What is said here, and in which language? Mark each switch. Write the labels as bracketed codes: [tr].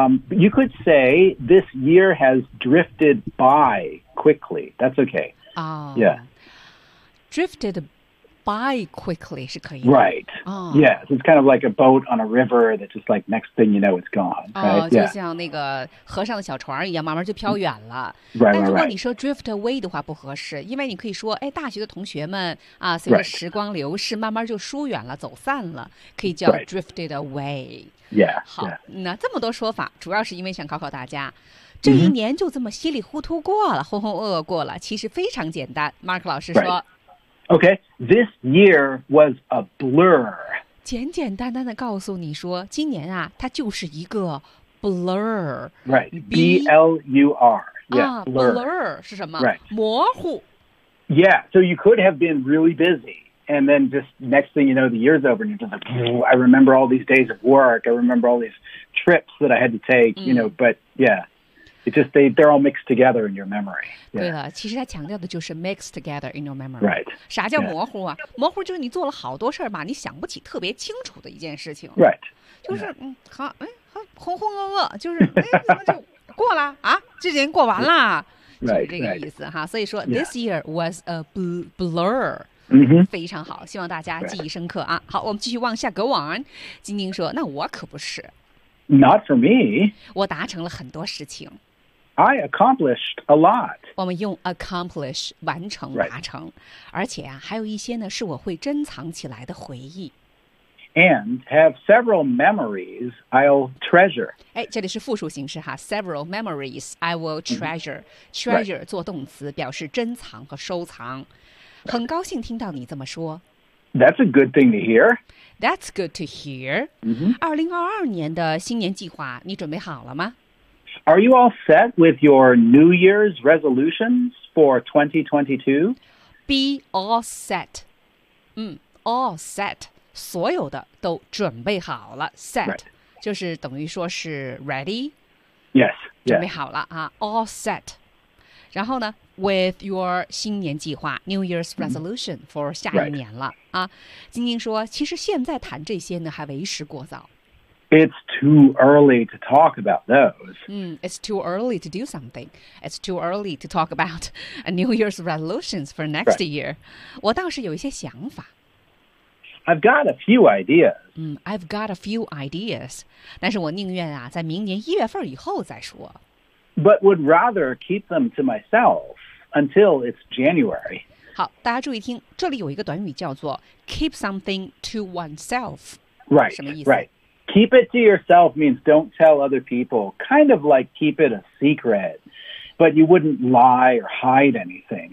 [en] You could say this year has drifted by quickly. That's okay. Yeah. [zh] Drifted by quickly 是可以的。 [en] Right. Yeah. So it's kind of like a boat on a river that's just like next thing you know it's gone. Right? [zh] Yeah. 就像那个河上的小船一样，慢慢就飘远了。 [en] Right. [zh] 但如果你说 drift away 的话不合适，因为你可以说，哎，大学的同学们啊，随着时光流逝，慢慢就疏远了，走散了，可以叫 drifted away。 [en] Yeah, [zh] 好 [en] yeah. [zh] 那这么多说法主要是因为想考考大家这一年就这么稀里糊涂过了、mm-hmm. 轰轰噩噩过了其实非常简单 Mark 老师说、 [en] right. Okay, this year was a blur [zh] 简简单单的告诉你说今年啊它就是一个 blur [en] Right, B-L-U-R yeah, blur. [zh] Blur 是什么、 [en] right. [zh] 模糊 [en] Yeah, so you could have been really busyAnd then just next thing you know, the year's over and you're just like, I remember all these days of work. I remember all these trips that I had to take, you know, but yeah, it just, they're all mixed together in your memory. Yeah. [zh] 对了其实他强调的就是 mixed together in your memory. [en] Right. [zh] 啥叫模糊啊、yeah. 模糊就是你做了好多事儿吧你想不起特别清楚的一件事情。 [en] Right. [zh] 就是、yeah. 好轰轰噩噩就是怎么就过了啊这年过完了。 [en] Right. [zh] 这个意思哈、 [en] right. 所以说、 yeah. this year was a blur. Mm-hmm. [zh] 非常好希望大家记忆深刻啊、right. 好我们继续往下 go on 晶晶说那我可不是 [en] Not for me [zh] 我达成了很多事情 [en] I accomplished a lot [zh] 我们用 accomplish 完成、 [en] right. [zh] 达成而且、啊、还有一些呢是我会珍藏起来的回忆 [en] And have several memories I'll treasure 哎，这里是复数形式哈 Several memories I will treasure、mm-hmm. Treasure、 right. [zh] 做动词表示珍藏和收藏很高兴听到你这么说。 [en] That's a good thing to hear. That's good to hear. [zh] 2022年的新年计划，你准备好了吗？ [en] Are you all set with your New Year's resolutions for 2022? Be all set. All set. [zh] 所有的都准备好了。Set、 [en] right. [zh] 就是等于说是 ready. [en] Yes. [zh] 准备好了啊。 All set. 然后呢？ With your 新年计划 New Year's resolution for 下一年了、 [en] right. [zh] 啊，晶晶说，其实现在谈这些呢，还为时过早。 [en] It's too early to talk about those. It's too early to do something. It's too early to talk about a New Year's resolutions for next、 right. [zh] year. 我倒是有一些想法。 [en] I've got a few ideas. I've got a few ideas. [zh] 但是我宁愿啊，在明年一月份以后再说。 [en] But would rather keep them to myself until it's January. [zh] 好，大家注意听，这里有一个短语叫做 keep something to oneself. [en] Right. [zh] 什么意思 [en] ？Right. Keep it to yourself means don't tell other people. Kind of like keep it a secret, but you wouldn't lie or hide anything.